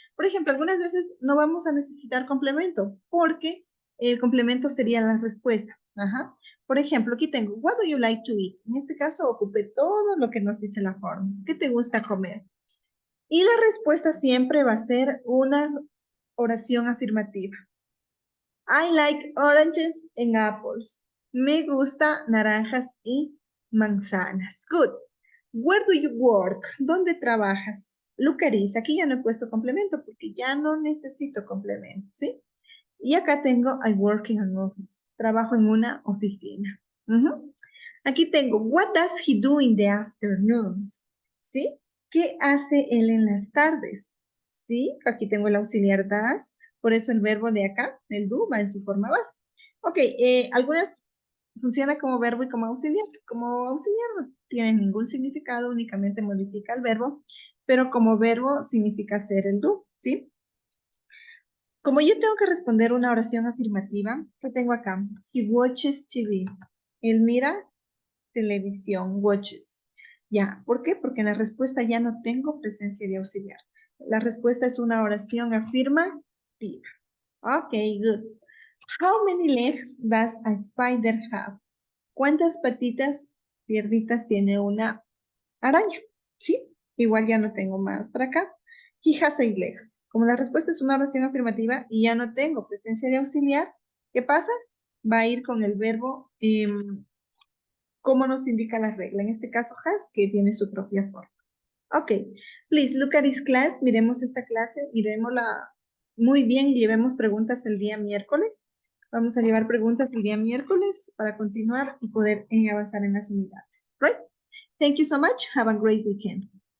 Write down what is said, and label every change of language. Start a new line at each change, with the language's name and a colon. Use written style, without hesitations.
Spanish: Por ejemplo, algunas veces no vamos a necesitar complemento, porque el complemento sería la respuesta. Ajá. Por ejemplo, aquí tengo,
English: what do you like to eat?
Spanish: En este caso, ocupé todo lo que nos dice la fórmula. ¿Qué te gusta comer? Y la respuesta siempre va a ser una oración afirmativa.
English: I like oranges and apples.
Spanish: Me gusta naranjas y manzanas.
English: Good. Where do you work?
Spanish: ¿Dónde trabajas?
English: Look at this.
Spanish: Aquí ya no he puesto complemento porque ya no necesito complemento, ¿sí? Y acá tengo
English: I work in an office.
Spanish: Trabajo en una oficina. Aquí tengo
English: what does he do in the afternoons?
Spanish: ¿Sí? ¿Qué hace él en las tardes? ¿Sí? Aquí tengo el auxiliar does. Por eso el verbo de acá, el do, va en su forma base. Ok, algunas funciona como verbo y como auxiliar. Como auxiliar no tiene ningún significado, únicamente modifica el verbo, pero como verbo significa ser el do, ¿sí? Como yo tengo que responder una oración afirmativa, ¿qué tengo acá?
English: He watches TV.
Spanish: Él mira televisión, watches. Ya, ¿por qué? Porque en la respuesta ya no tengo presencia de auxiliar. La respuesta es una oración afirmativa.
English: Ok, good. How many legs does a spider have?
Spanish: ¿Cuántas patitas, piernitas tiene una araña? ¿Sí? Igual ya no tengo más para acá.
English: He has 8 legs.
Spanish: Como la respuesta es una oración afirmativa y ya no tengo presencia de auxiliar, ¿qué pasa? Va a ir con el verbo como nos indica la regla. En este caso, has, que tiene su propia forma.
English: Ok, please look at this class.
Spanish: Miremos esta clase, miremosla muy bien y llevemos preguntas el día miércoles. Vamos a llevar preguntas el día miércoles para continuar y poder avanzar en las unidades.
English: Right? Thank you so much. Have a great weekend.